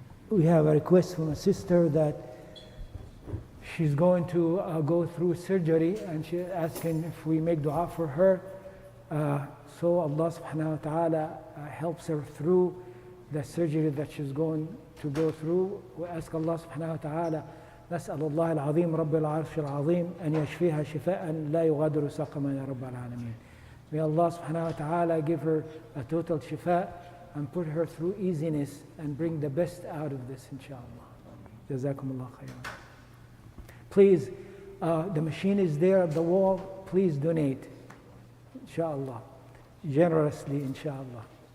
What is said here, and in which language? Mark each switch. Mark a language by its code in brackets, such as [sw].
[en] We have a request from a sister that she's going to go through surgery, and she's asking if we make dua for her. So Allah subhanahu wa ta'ala helps her through the surgery that she's going to go through. We ask Allah subhanahu wa ta'ala, [ar] نسأل الله العظيم رب العرش العظيم أن يشفيها شفاء لا يغادر سقما يا رب العالمين. [en] May Allah subhanahu wa ta'ala give her a total shifa and put her through easiness and bring the best out of this, inshallah. Jazakumullah khairan. Please, the machine is there at the wall. Please donate, inshallah. Generously, inshallah.